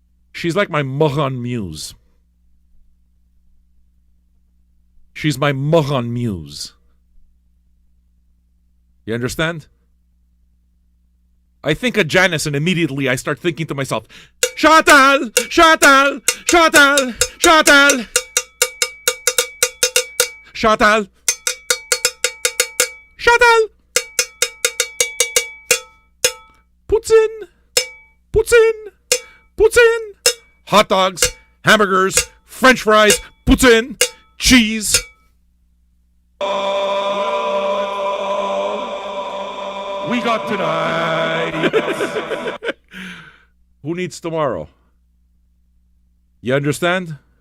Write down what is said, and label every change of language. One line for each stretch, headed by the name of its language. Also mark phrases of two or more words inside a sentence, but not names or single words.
English: She's like my Mohan muse. She's my Mohan muse. You understand? I think of Janice and immediately I start thinking to myself, Chantal, Chantal, Chantal, Chantal, Chantal, Chantal. Poutine, poutine, poutine. Hot dogs, hamburgers, French fries, poutine, cheese. We got tonight. Who needs tomorrow? You understand?